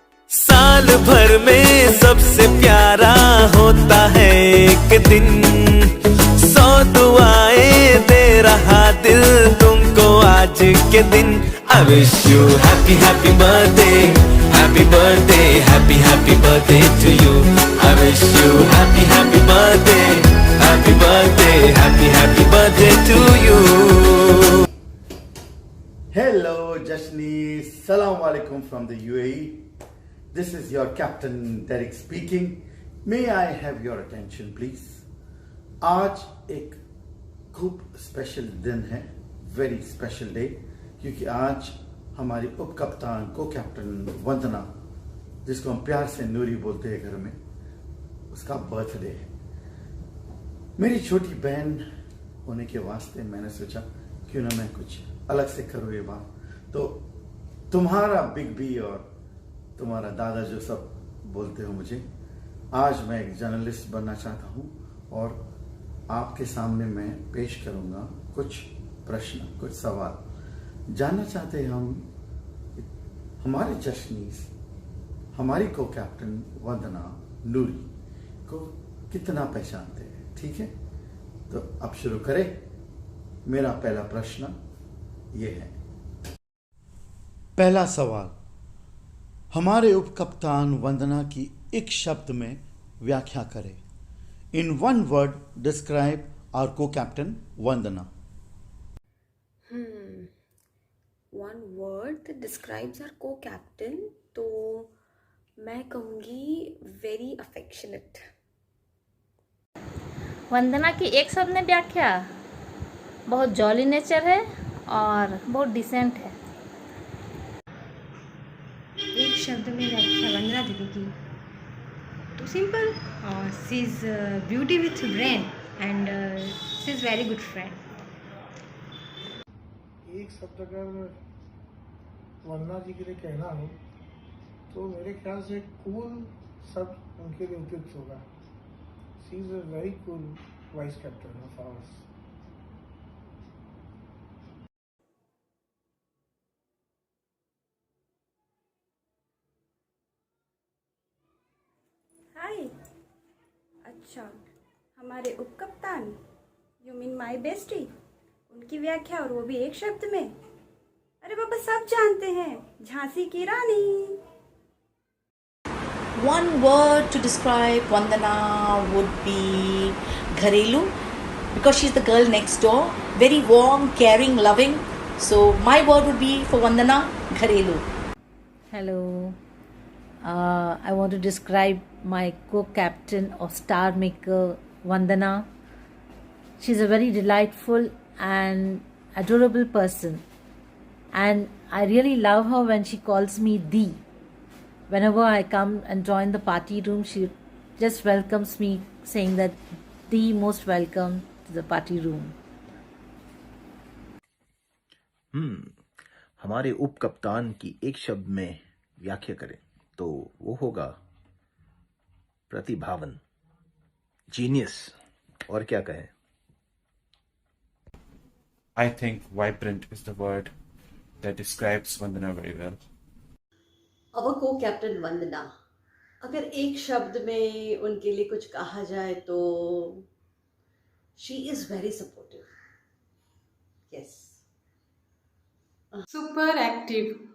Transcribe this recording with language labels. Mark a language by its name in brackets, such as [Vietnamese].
[Hindi] साल भर में सबसे प्यारा होता है एक दिन, 100 दुआएं दे रहा दिल तुमको आज के दिन। [English] I wish you happy happy birthday, happy birthday, happy happy birthday to you. I wish you happy happy birthday, happy birthday, happy happy birthday to you. Hello Jashni, Assalamu alaikum from the UAE. This is your Captain Derek speaking. May I have your attention please? [Hindi] आज एक खूब special दिन है, [English] very special day, [Hindi] क्योंकि आज हमारी उप कप्तान को कैप्टन वंदना, जिसको हम प्यार से नूरी बोलते हैं घर में, उसका बर्थडे है। मेरी छोटी बहन होने के वास्ते मैंने सोचा क्यों ना मैं कुछ अलग से करूँ ये बात। तो तुम्हारा बिग बी और तुम्हारा दादा जो सब बोलते हो मुझे, आज मैं एक जर्नलिस्ट बनना चाहता हूँ और आपके सामने मैं पेश करूंगा कुछ प्रश्न, कुछ सवाल। जानना चाहते हैं हम हमारे जश्नीस, हमारी को कैप्टन वंदना नूरी को कितना पहचानते हैं, ठीक है? तो अब शुरू करें। मेरा पहला प्रश्न ये है। पहला सवाल, हमारे उप कप्तान वंदना की एक शब्द में व्याख्या करें। [English] In one word, describe our co-captain Vandana. One word that describes our co-captain, [Hindi] तो मैं कहूँगी [English] very affectionate. [Hindi] वंदना की एक शब्द में व्याख्या, बहुत जॉली नेचर है और बहुत डिसेंट है। एक शब्द में व्याख्या वंदना दीदी की, तो simple, [English] She is beauty with brain and she is very good friend. [Hindi] एक शब्द अगर वंदना जी के लिए कहना हो तो मेरे ख्याल से कूल शब्द उनके लिए उपयुक्त होगा। [English] She is a very cool vice captain of ours. [Hindi] हाय, अच्छा, हमारे उप कप्तान, [English] you mean my bestie, [Hindi] उनकी व्याख्या और वो भी एक शब्द में? अरे बाबा, सब जानते हैं, झांसी की रानी। [English] One word to describe Vandana would be Gharelu, because she's the girl next door, very warm, caring, loving. So my word would be for Vandana, Gharelu. Hello. I want to describe my co-captain or star maker Vandana. She's a very delightful and adorable person, and I really love her when she calls me Dee. Whenever I come and join the party room, she just welcomes me saying that Dee, most welcome to the party room. [Hindi] हमारे उप कप्तान की एक शब्द में व्याख्या करें तो वो होगा प्रतिभावन, जीनियस, और क्या कहें? [English] I think vibrant is the word that describes Vandana very well. Our co-captain [Hindi] वंदना, अगर एक शब्द में उनके लिए कुछ कहा जाए तो [English] she is very supportive. Yes. Super active.